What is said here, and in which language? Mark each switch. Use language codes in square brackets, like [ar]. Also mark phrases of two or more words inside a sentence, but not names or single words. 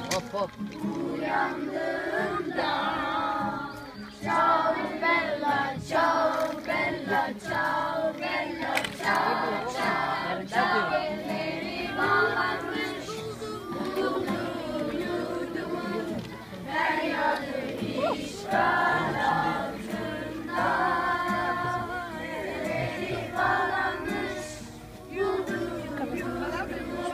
[it] Hop hop. Ciao bella, ciao bella, ciao bella, ciao, ciao, ciao. [tr] Elleri bağlanmış, yurdumun feryadı işgal altında. Elleri bağlanmış, yurdumun